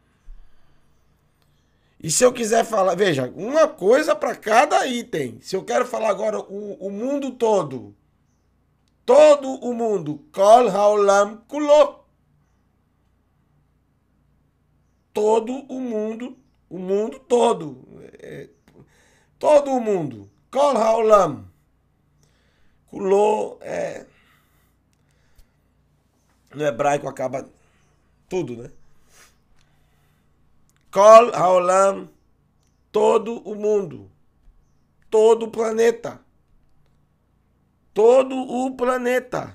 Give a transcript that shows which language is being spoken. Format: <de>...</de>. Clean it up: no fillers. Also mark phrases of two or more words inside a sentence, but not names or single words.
<pt>E se eu quiser falar, veja, uma coisa para cada item. Se eu quero falar agora o mundo todo, todo o mundo,</pt> <he>כל העולם כולו.</he> <pt>Todo o mundo todo. Todo o mundo.</pt> <he>כל העולם.</he> <pt>Kulo é... No hebraico acaba tudo, né?</pt> <he>כל העולם,</he> <pt>todo o mundo, todo o planeta. Todo o planeta.</pt>